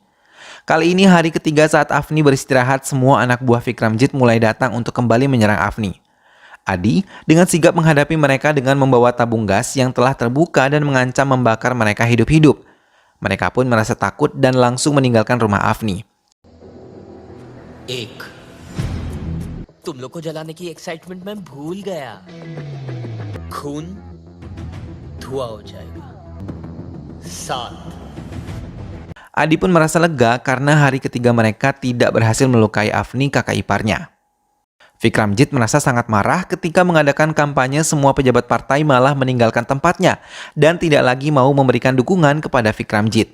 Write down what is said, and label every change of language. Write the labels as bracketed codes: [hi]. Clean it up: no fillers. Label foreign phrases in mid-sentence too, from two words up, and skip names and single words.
[id] Kali ini hari ketiga saat Afni beristirahat, semua anak buah Vikramjit mulai datang untuk kembali menyerang Afni. Adi dengan sigap menghadapi mereka dengan membawa tabung gas yang telah terbuka dan mengancam membakar mereka hidup-hidup. Mereka pun merasa takut dan langsung meninggalkan rumah Afni. [hi] तुम लोग को जलाने की एक्साइटमेंट मैं भूल गया खून धुआं हो जाएगा 7 [id] Adi pun merasa lega karena hari ketiga mereka tidak berhasil melukai Afni, kakak iparnya. Vikramjit merasa sangat marah ketika mengadakan kampanye semua pejabat partai malah meninggalkan tempatnya dan tidak lagi mau memberikan dukungan kepada Vikramjit.